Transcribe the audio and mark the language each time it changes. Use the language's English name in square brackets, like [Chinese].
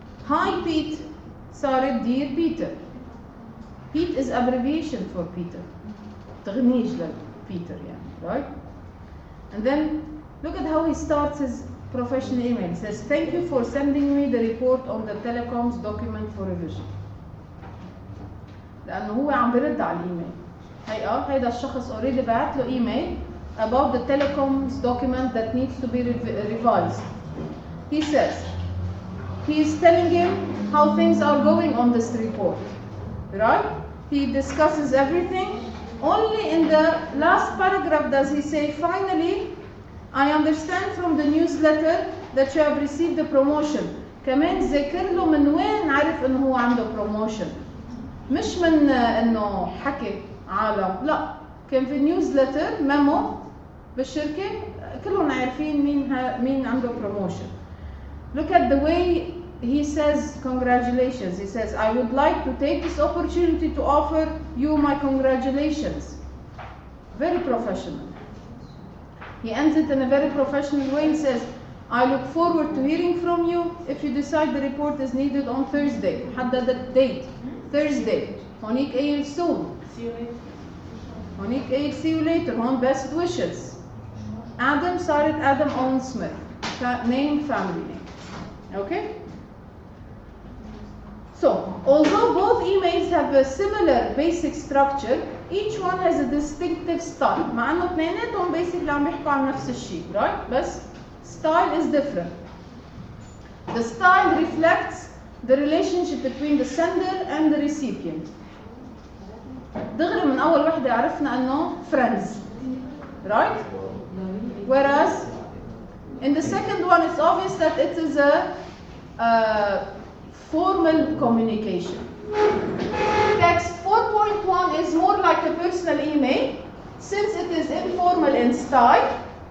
[English] Hi Pete, sorry, dear Peter. Pete is abbreviation for Peter. تغنيج Peter, yeah, right? And then look at how he starts his professional email. He says, thank you for sending me the report on the telecoms document for revision. [Arabic] لأنه هو عم برد على الإيميل. هيدا الشخص [English] already [Arabic] بعت له [English] email about the telecoms document that needs to be revised. He says, he is telling him how things are going on this report, right? He discusses everything. Only in the last paragraph does he say, finally, I understand from the newsletter that you have received the promotion. [Arabic] كمان ذاكر له من وين عرف انه هو عنده بروموشن، مش من انه حكي عالم، لا كان في نيوزلتر ميمو بالشركه كلهم عارفين مين عنده بروموشن. [English] Look at the way he says congratulations. He says, I would like to take this opportunity to offer you my congratulations. Very professional. He ends it in a very professional way. He says, I look forward to hearing from you if you decide the report is needed on Thursday. [Arabic] حدد الدate. Thursday. هونيك قايل soon. [English] See you later. [Arabic] هونيك قايل [English] see you later. [Arabic] هون [English] best wishes. Adam [Arabic] صارت [English] Adam Owen Smith. Name, family name. Okay? So, although both emails have a similar basic structure, each one has a distinctive style. [Arabic] مع انه اثنيناتهم basically عم يحكوا عن نفس الشيء, right? بس [English] style is different. The style reflects the relationship between the sender and the recipient. [Arabic] دغري من أول وحدة عرفنا إنه friends, right? [English] Whereas in the second one, it's obvious that it is a formal communication. Text 4.1 is more like a personal email, since it is informal in style.